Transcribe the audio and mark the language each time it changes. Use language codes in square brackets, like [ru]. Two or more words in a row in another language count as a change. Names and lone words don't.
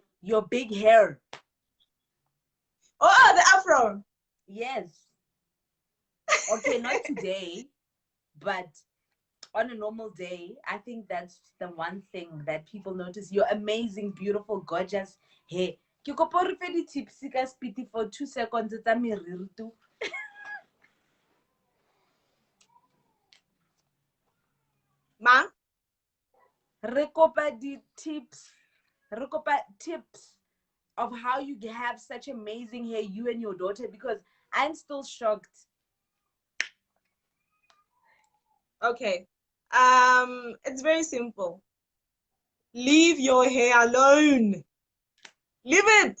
[en] Your big hair. Oh, the afro. Yes. Okay, not today, but on a normal day, I think that's the one thing that people notice. Your amazing, beautiful, gorgeous hair. [st] Ke kopa re fe di-tips ka speedy [en] for 2 seconds [st] tsa meriri tu. Ma? Re kopa di-tips. Re kopa [en] tips of how you have such amazing hair, you and your daughter, because I'm still shocked. Okay. It's very simple. Leave your hair alone. Leave it.